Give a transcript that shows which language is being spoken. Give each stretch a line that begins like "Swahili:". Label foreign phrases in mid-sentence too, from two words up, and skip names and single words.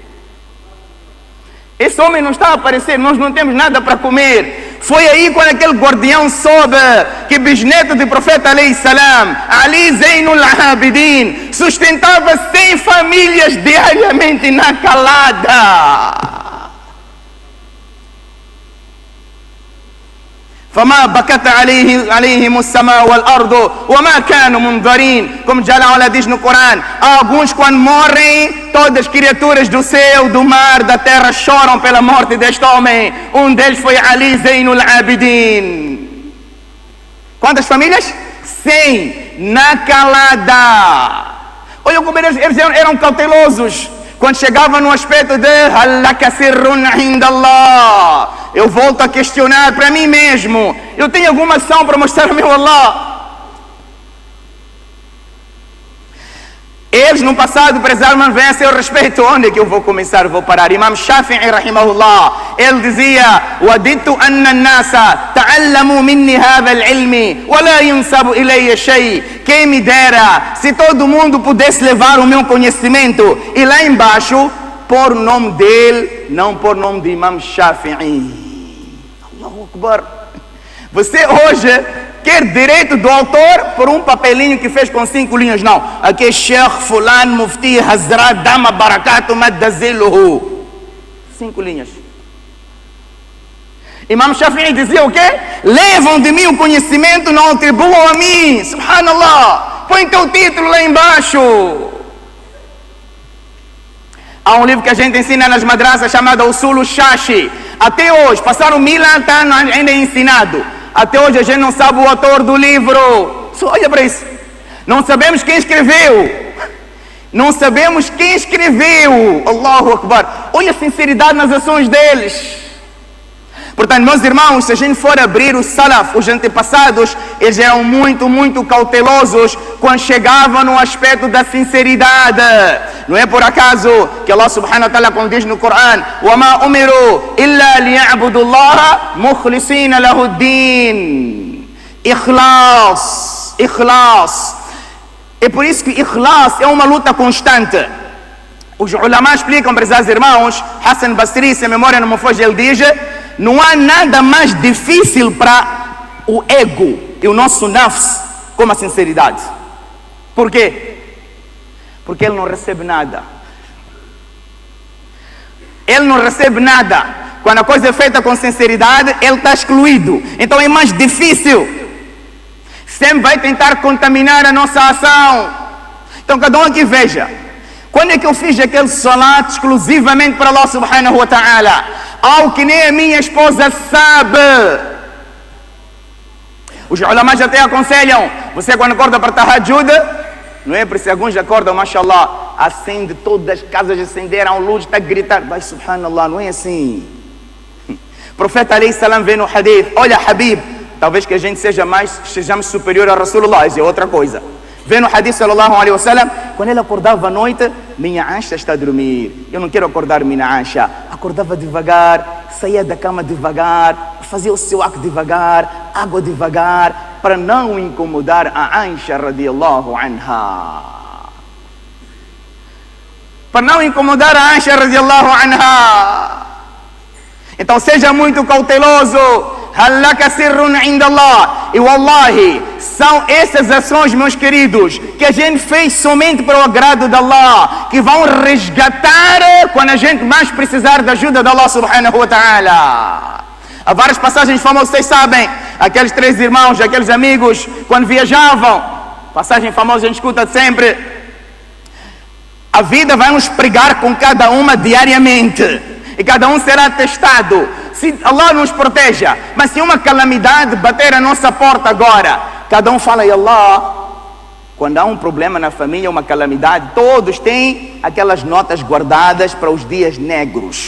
Portuguese: Esse homem não está a aparecer, nós não temos nada para comer. Foi aí quando aquele guardião soube que bisneto do profeta
Arabic: عليه السلام,
Portuguese: Ali Zainul Abidin, sustentava 100 famílias diariamente na calada.
Arabic: فما بكت عليهم السماء والأرض وما كانوا منظرين.
Portuguese: Como já lá diz no Corão, alguns quando morrem, todas as criaturas do céu, do mar, da terra choram pela morte deste homem. Um deles foi Ali Zainul Abidin. Quantas famílias? 100 na calada. Olha como eles eram cautelosos. Quando chegava no aspecto de
Arabic: هل لك سر عند الله,
Portuguese: eu volto a questionar para mim mesmo, eu tenho alguma ação para mostrar ao meu Allah? Eles no passado prezaram vêm a seu respeito. Onde é que eu vou começar? Vou parar. Imam Shafi'i rahimahullah, ele dizia:
Arabic: "وددت أن الناس تعلموا مني هذا العلم ولا ينسب إلي شيء."
Portuguese: Quem me dera se todo mundo pudesse levar o meu conhecimento e lá embaixo pôr o nome dele, não pôr o nome de Imam Shafi'i.
Arabic: الله أكبر.
Portuguese: Você hoje quer direito do autor por um papelinho que fez com 5 linhas. Não, aqui é Sheikh Fulan Mufti Hazrat
Arabic: دامت بركاته مد ظله.
Portuguese: 5 linhas. Imam Shafi'i dizia o quê? Levam de mim o conhecimento, não atribuam a mim. Subhanallah. Põe teu título lá embaixo. Há um livro que a gente ensina nas madrasas chamado Usul Shashi. Até hoje, passaram 1000 anos ainda é ensinado. Até hoje a gente não sabe o autor do livro. Só olha para isso. Não sabemos quem escreveu. Não sabemos quem escreveu.
Arabic: الله أكبر.
Portuguese: Olha a sinceridade nas ações deles. Portanto, meus irmãos, se a gente for abrir o Salaf, os antepassados, eles eram muito cautelosos quando chegavam no aspecto da sinceridade. Não é por acaso que Allah
Arabic: سبحانه وتعالى,
Portuguese: como diz no Corão,
Arabic: وَمَا أُمِرُوا إِلَّا لِيَعْبُدُوا اللَّهَ مُخْلِصِينَ لَهُ الدِّينَ.
Portuguese: Ikhlas. É por isso que ikhlas é uma luta constante. Os ulama explicam, prezados irmãos, Hassan Basri, se a memória não me foge, ele diz: não há nada mais difícil para o ego e o nosso nafs como a sinceridade. Por quê? Porque ele não recebe nada. Ele não recebe nada. Quando a coisa é feita com sinceridade, ele está excluído. Então é mais difícil. Sempre vai tentar contaminar a nossa ação. Então cada um aqui veja. Quando é que eu fiz aquele salat exclusivamente para Allah
Arabic: سبحانه وتعالى?
Portuguese: Algo que nem a minha esposa sabe. Os ulama até aconselham, você quando acorda para tahajjud, não é? Por isso alguns acordam, mashallah, acende, todas as casas acenderam luz, está a gritar, vai subhanallah, não é assim. O profeta
Arabic: عليه السلام
Portuguese: vê no hadith, olha Habib, talvez que a gente sejamos superior a Rasulullah, isso é outra coisa. Vê no hadith
Arabic: صلى الله عليه وسلم,
Portuguese: quando ele acordava à noite, minha Aisha está a dormir, eu não quero acordar minha Aisha. Acordava devagar, saía da cama devagar, fazia o seu acto devagar, água devagar, para não incomodar a Aisha
Arabic: رضي الله عنها.
Portuguese: Para não incomodar a Aisha
Arabic: رضي الله عنها.
Portuguese: Então seja muito cauteloso.
Arabic: هل لك سر عند الله.
Portuguese: E wallahi, são essas ações, meus queridos, que a gente fez somente para o agrado de Allah, que vão resgatar quando a gente mais precisar da ajuda de Allah
Arabic: سبحانه وتعالى.
Portuguese: Há várias passagens famosas, vocês sabem, aqueles 3 irmãos, aqueles amigos, quando viajavam, passagem famosa a gente escuta sempre, a vida vai nos pregar com cada uma diariamente, e cada um será testado. Se Allah nos proteja, mas se uma calamidade bater a nossa porta agora, cada um fala:
Arabic: "يا الله,
Portuguese: Quando há um problema na família, uma calamidade, todos têm aquelas notas guardadas para os dias negros.